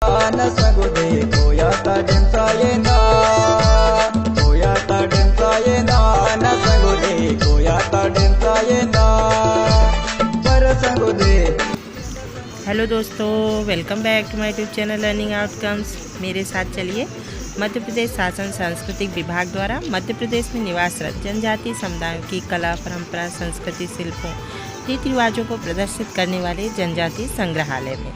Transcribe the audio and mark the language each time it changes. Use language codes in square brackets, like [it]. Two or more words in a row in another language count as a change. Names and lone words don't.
[gon] नसगुदे कोयाता डेंसा येना कोयाता डेंसा येना नसगुदे कोयाता डेंसा येना परसगुदे। [en] हेलो दोस्तों, welcome back to my YouTube channel लर्निंग आउटकम्स। [hi] मेरे साथ चलिए मध्य प्रदेश शासन सांस्कृतिक विभाग द्वारा मध्य प्रदेश में निवासरत जनजातीय समुदायों की कला, परंपरा, संस्कृति, शिल्पों, रीति रिवाजों को प्रदर्शित करने वाले जनजातीय संग्रहालय में।